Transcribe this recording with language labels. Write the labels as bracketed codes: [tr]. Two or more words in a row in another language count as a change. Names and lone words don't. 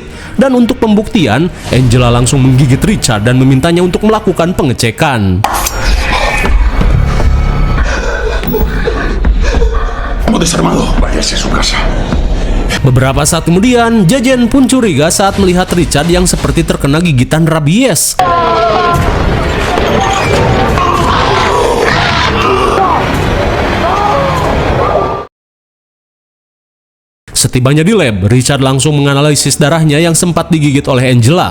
[id] Dan untuk pembuktian, Angela langsung menggigit Richard dan memintanya untuk melakukan pengecekan. [es] Desarmado. Váyase a su casa. [id] Beberapa saat kemudian, Jajen pun curiga saat melihat Richard yang seperti terkena gigitan rabies. Setibanya di lab, Richard langsung menganalisis darahnya yang sempat digigit oleh Angela.